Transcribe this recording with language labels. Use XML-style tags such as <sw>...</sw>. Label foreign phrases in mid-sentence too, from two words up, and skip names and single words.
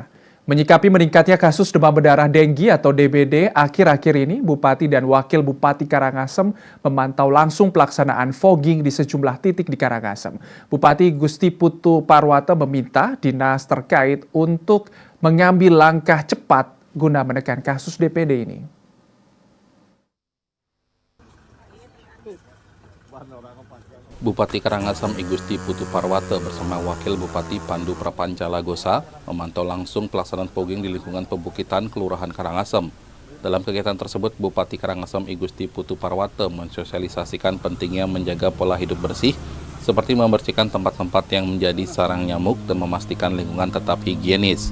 <id>Menyikapi meningkatnya kasus demam berdarah denggi atau DBD, akhir-akhir ini Bupati dan Wakil Bupati Karangasem memantau langsung pelaksanaan fogging di sejumlah titik di Karangasem. Bupati Gusti Putu Parwata meminta dinas terkait untuk mengambil langkah cepat guna menekan kasus DBD ini. Bupati Karangasem I Gusti Putu Parwata bersama Wakil Bupati Pandu Prapancala Gosa memantau langsung pelaksanaan fogging di lingkungan Pebukitan Kelurahan Karangasem. Dalam kegiatan tersebut, Bupati Karangasem I Gusti Putu Parwata mensosialisasikan pentingnya menjaga pola hidup bersih, seperti membersihkan tempat-tempat yang menjadi sarang nyamuk dan memastikan lingkungan tetap higienis.</id>